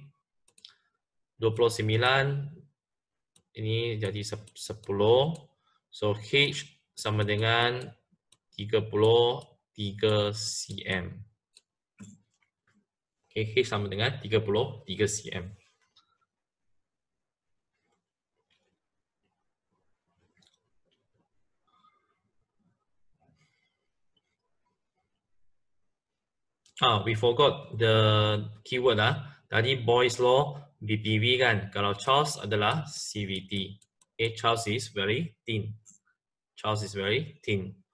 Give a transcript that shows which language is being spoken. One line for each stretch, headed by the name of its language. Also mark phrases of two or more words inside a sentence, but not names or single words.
Malay: 29 ini jadi 10. So H sama dengan 33 cm. Okay, H sama dengan 33 cm.
English: We forgot the keyword Tadi Boyle's law BPV kan.
Malay: Kalau Charles adalah CVT.
English: Okay, Charles is very thin. Charles is very thin.